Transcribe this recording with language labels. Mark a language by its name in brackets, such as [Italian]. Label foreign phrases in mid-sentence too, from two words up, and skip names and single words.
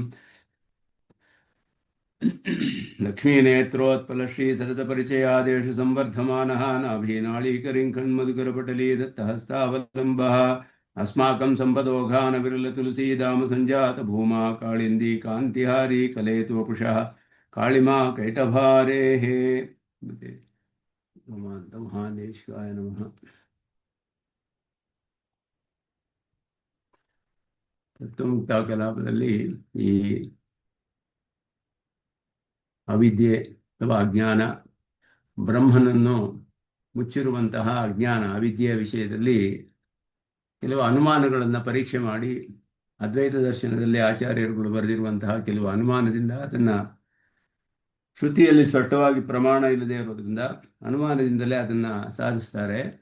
[Sanskrit] लक्ष्मीनेत्रोत्पलश्री सततपरिचयादेश संवर्धमानः नाभीनाळीकरिङ्खण्मधुकरपटली दत्तहस्तावलम्बः अस्माकं सम्पदोघानविरलतुलसीदाम सञ्जातभूमा काळिन्दी कान्तिहारी कलेतु वपुषः काळिमा कैटभारेः। महादेशाय नमः। [Kannada] ತತ್ವಮುಕ್ತ ಕಲಾಪದಲ್ಲಿ ಈ ಅವಿದ್ಯೆ ಅಥವಾ ಅಜ್ಞಾನ, ಬ್ರಹ್ಮನನ್ನು ಮುಚ್ಚಿರುವಂತಹ ಅಜ್ಞಾನ ಅವಿದ್ಯೆಯ ವಿಷಯದಲ್ಲಿ ಕೆಲವು ಅನುಮಾನಗಳನ್ನು ಪರೀಕ್ಷೆ ಮಾಡಿ ಅದ್ವೈತ ದರ್ಶನದಲ್ಲಿ ಆಚಾರ್ಯರುಗಳು ಬರೆದಿರುವಂತಹ ಕೆಲವು ಅನುಮಾನದಿಂದ ಅದನ್ನು ಶ್ರುತಿಯಲ್ಲಿ ಸ್ಪಷ್ಟವಾಗಿ ಪ್ರಮಾಣ ಇಲ್ಲದೆ ಇರೋದ್ರಿಂದ ಅನುಮಾನದಿಂದಲೇ ಅದನ್ನು ಸಾಧಿಸ್ತಾರೆ.